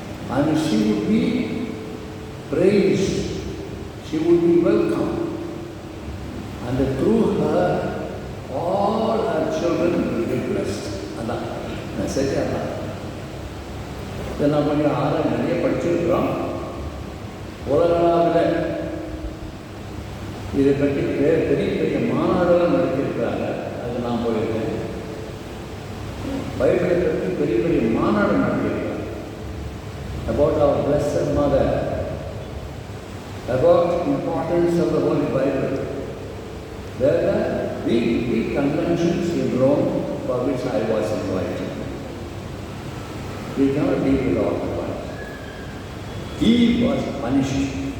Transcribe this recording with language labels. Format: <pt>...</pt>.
<en>And she would be praised, she would be welcomed. And through her, all her children will be blessed. That's the message. Then I'm going to ask you to study.</en> <ta>உலகளாவில் இதை பற்றி பெரிய பெரிய மாநாடுகள் நடத்தியிருக்கிறாங்க. அது நான் போயிருக்கேன். பைபிளை பற்றி பெரிய பெரிய மாநாடு நடத்தியிருக்கிறாங்க.</ta> <en>About our Blessed Mother, about the importance of the Holy Bible. There are big conventions in Rome for which I was invited. We cannot deal with all the ones. Eve was punished.</en>